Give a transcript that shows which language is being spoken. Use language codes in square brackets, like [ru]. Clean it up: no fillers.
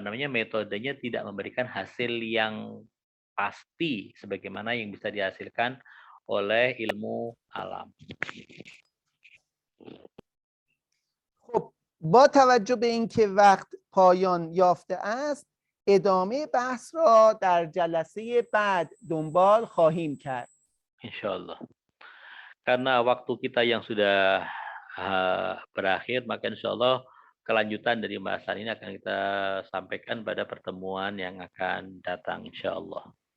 [id] metodenya tidak memberikan hasil yang pasti sebagaimana yang bisa dihasilkan oleh ilmu alam. [fa] خب با توجه به اینکه وقت پایان یافته است ادامه بحث را در جلسه بعد دنبال خواهیم کرد. [id] Insyaallah. Karena waktu kita yang sudah berakhir, maka insyaallah kelanjutan dari bahasan ini akan kita sampaikan pada pertemuan yang akan datang insyaallah.